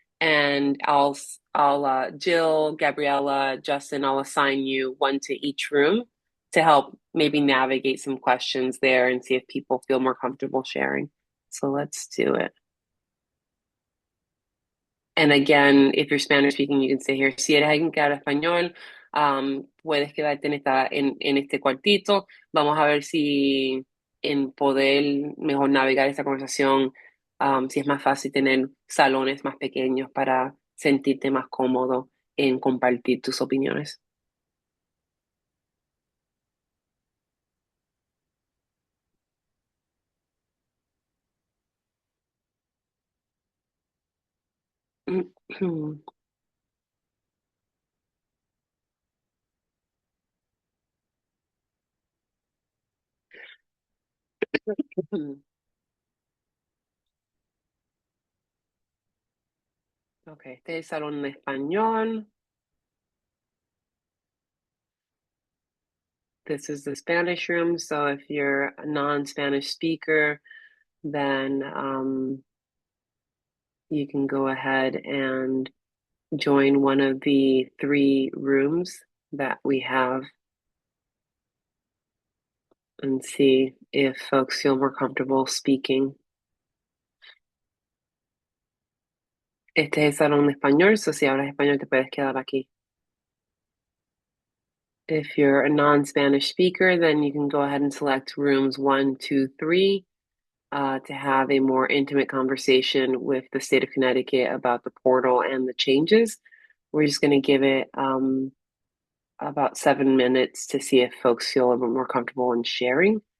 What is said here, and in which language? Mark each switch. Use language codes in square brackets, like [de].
[en] And I'll Jill, Gabriella, Justin, I'll assign you one to each room to help maybe navigate some questions there and see if people feel more comfortable sharing. So let's do it. And again, if you're Spanish speaking, you can stay here. [es] Si eres alguien que habla español, puedes quedarte en este cuartito. Vamos a ver si en poder mejor navegar esta conversación, si es más fácil tener salones más pequeños para sentirte más cómodo en compartir tus opiniones. Okay, este es el salón de español. [en] This is the Spanish room, so if you're a non-Spanish speaker, then you can go ahead and join one of the 3 rooms that we have and see if folks feel more comfortable speaking. [es] Este es el salón de español, so si hablas español te puedes quedar aquí. [en] If you're a non-Spanish speaker, then you can go ahead and select rooms 1, 2, 3 to have a more intimate conversation with the state of Connecticut about the portal and the changes. We're just going to give it about 7 minutes to see if folks feel a little bit more comfortable in sharing.